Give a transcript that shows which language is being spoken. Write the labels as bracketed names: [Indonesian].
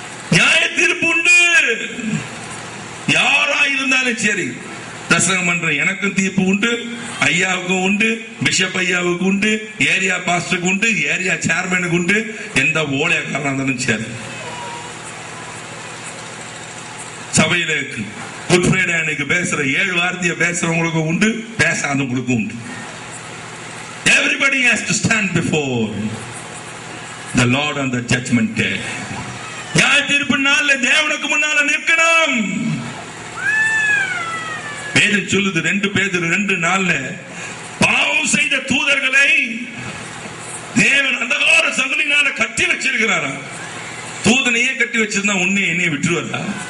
[Tamil] நியாய தீர்ப்பு உண்டு. யாரா இருந்தாலும் சரி, பிரசங்கம் பண்ற எனக்கும் தீர்ப்பு உண்டு, ஐயாவுக்கும் உண்டு, பிஷப் ஐயாவுக்கு உண்டு, ஏரியா பாஸ்டருக்கு உண்டு, ஏரியா சேர்மனுக்கு உண்டு, எந்த ஓலையாக்காரனா இருந்தாலும் சரி. சபையில குட் ஃப்ரைடே அன்னைக்கு பேசுற 7 வார்த்தையை பேசுறவங்களுக்கு உண்டு, பேசாதவங்களுக்கு உண்டு. [English] Everybody has to stand before the Lord on the judgment day. [Tamil] நியாய தீர்ப்பு நாள்ல தேவனுக்கு முன்னால நிற்கணும். வேதம் சொல்லுது 2 பேதுரு 2:4, பாவம் செய்த தூதர்களை தேவன் அந்தகார சங்கிலினால கட்டி வச்சிருக்கிறாரா? தூதனையே கட்டி வச்சிருந்தா உன்னை என்னைய விட்டுருவாரா?